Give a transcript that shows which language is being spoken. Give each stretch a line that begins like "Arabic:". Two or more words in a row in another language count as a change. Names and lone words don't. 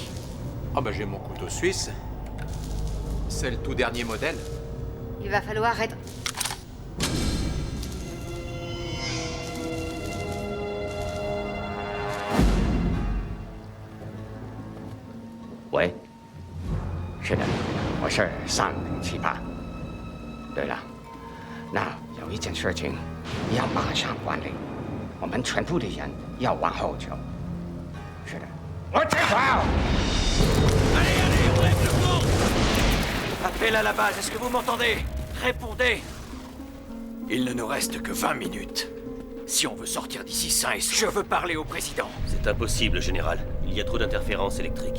French: Ah bah j'ai mon couteau suisse. C'est le tout dernier modèle. Il va falloir être... Ouais.
Chinese: 是的，我是3078。对了，那有一件事情要马上管理，我们全部的人要往后走。是的，我知道。
French: Appel à la base, est-ce que vous m'entendez? Répondez. Il ne nous reste que 20 minutes. Si on veut sortir d'ici sain et sauf... Je veux parler au président. C'est impossible, général. Il y a trop d'interférences électriques.